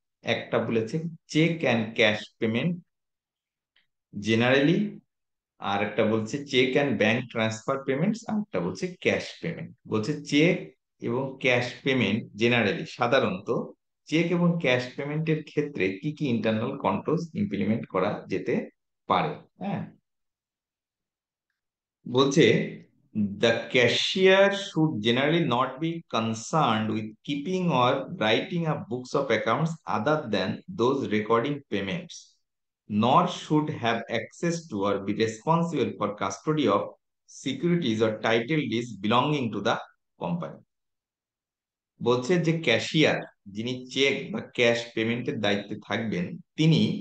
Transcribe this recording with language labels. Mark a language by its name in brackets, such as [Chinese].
[Bangla] একটা বলেছে check and cash payment generally, আর একটা বলছে check and bank transfer payments, আর একটা বলছে ক্যাশ পেমেন্ট। বলছে চেক এবং ক্যাশ পেমেন্ট জেনারেলি, সাধারণত চেক এবং ক্যাশ পেমেন্টের ক্ষেত্রে কি কি ইন্টারনাল কন্ট্রোলস ইমপ্লিমেন্ট করা যেতে পারে? হ্যাঁ, বলছে [English] the cashier should generally not be concerned with keeping or writing up books of accounts other than those recording payments, nor should have access to or be responsible for custody of securities or title deeds belonging to the company. [Bangla] বলছে যে cashier, যিনি check বা cash পেমেন্টের দায়িত্বে থাকবেন, তিনি